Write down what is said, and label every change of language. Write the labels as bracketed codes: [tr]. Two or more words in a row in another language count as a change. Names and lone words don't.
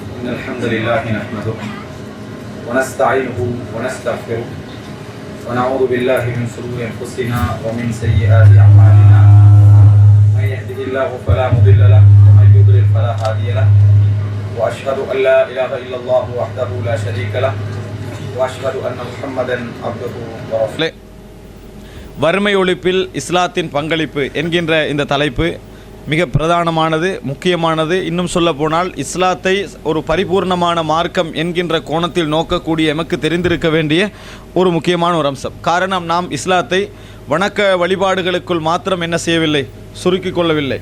[ar] إن الحمد لله نحمده ونستعينه ونستغفره ونعوذ بالله من شرور أنفسنا ومن سيئات أعمالنا من يهده الله فلا مضل له ومن يضلل فلا هادي له وأشهد أن لا إله إلا الله وحده لا شريك له وأشهد أن محمدا عبده ورسوله. [ta] வறுமை ஒழிப்பில் இஸ்லாத்தின் பங்களிப்பு என்கின்ற இந்த தலைப்பு மிக பிரதானமானது, முக்கியமானது. இன்னும் சொல்ல போனால் இஸ்லாத்தை ஒரு பரிபூர்ணமான மார்க்கம் என்கின்ற கோணத்தில் நோக்கக்கூடிய எமக்கு தெரிந்திருக்க வேண்டிய ஒரு முக்கியமான ஒரு அம்சம். காரணம், நாம் இஸ்லாத்தை வணக்க வழிபாடுகளுக்குள் மாத்திரம் என்ன செய்யவில்லை, சுருக்கிக் கொள்ளவில்லை.